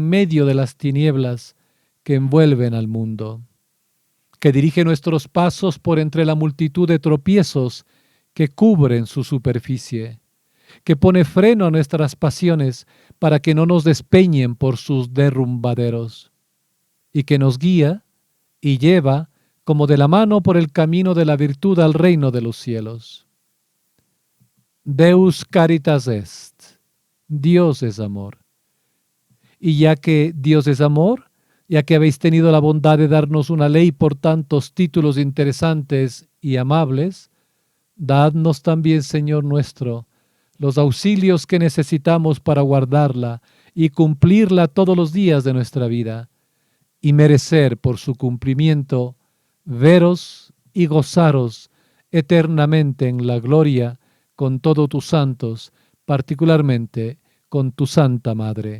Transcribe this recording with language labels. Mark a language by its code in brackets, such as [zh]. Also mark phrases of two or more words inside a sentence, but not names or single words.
[es] medio de las tinieblas que envuelven al mundo, que dirige nuestros pasos por entre la multitud de tropiezos que cubren su superficie, que pone freno a nuestras pasiones para que no nos despeñen por sus derrumbaderos, y que nos guía y lleva como de la mano por el camino de la virtud al reino de los cielos. [la] Deus caritas est. [es] Dios es amor. Y ya que Dios es amor, ya que habéis tenido la bondad de darnos una ley por tantos títulos interesantes y amables, dadnos también, Señor nuestro, los auxilios que necesitamos para guardarla y cumplirla todos los días de nuestra vida, y merecer por su cumplimiento veros y gozaros eternamente en la gloria con todos tus santos, particularmente con tu Santa Madre.